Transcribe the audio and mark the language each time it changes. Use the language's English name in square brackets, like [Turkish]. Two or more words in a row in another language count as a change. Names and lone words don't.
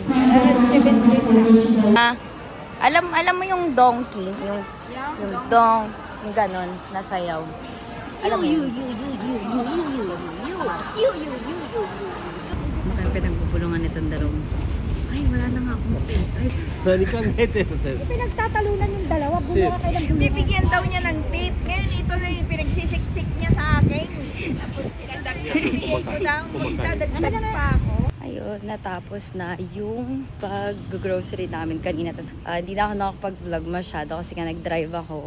[Filipino] 117 lang. Alam mo yung donkey, yung ganon, nasayaw. Alam mo yun? Mukhang pinagbubulungan itong darong. Ay, wala na nga akong ay, [Japanese] 何考えてるんです [Filipino] Pinagtatalunan yung dalawa. Gumawa kayo ng gumawa. Bibigyan daw niya ng tape. Ngayon, ito na yung pinagsisiksik niya sa akin. Tapos pinagdagdag ko daw. Magdadagdag pa ako. ayun, natapos na yung pag-grocery namin kanina. Tas, hindi na ako nakapag-vlog masyado kasi nga nag-drive ako.